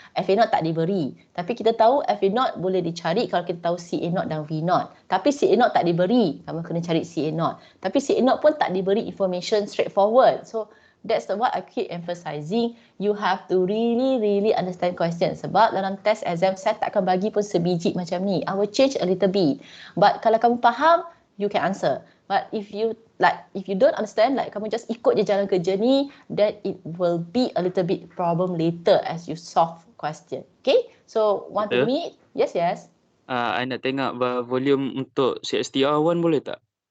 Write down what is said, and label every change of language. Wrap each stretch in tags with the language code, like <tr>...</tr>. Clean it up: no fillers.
<ms>FA0 tak diberi, tapi kita tahu FA0 boleh dicari kalau kita tahu CA0 dan V0. Tapi CA0 tak diberi, kamu kena cari CA0. Tapi CA0 pun tak diberi information straightforward.</ms> <en>So that's what I keep emphasizing. You have to really understand question.</en> <ms>Sebab dalam test exam saya tak akan bagi pun sebiji macam ni.</ms> <en>I will change a little bit. But</en> <ms>kalau kamu faham,</ms> <en>you can answer. But if you don't understand, like</en> <ms>kamu just ikut je jalan kerja ni,</ms> <en>then it will be a little bit problem later as you solve question. Okay? So want to meet? Yes.</en> <ms>I nak tengok volume untuk CSTR1 boleh tak?</ms>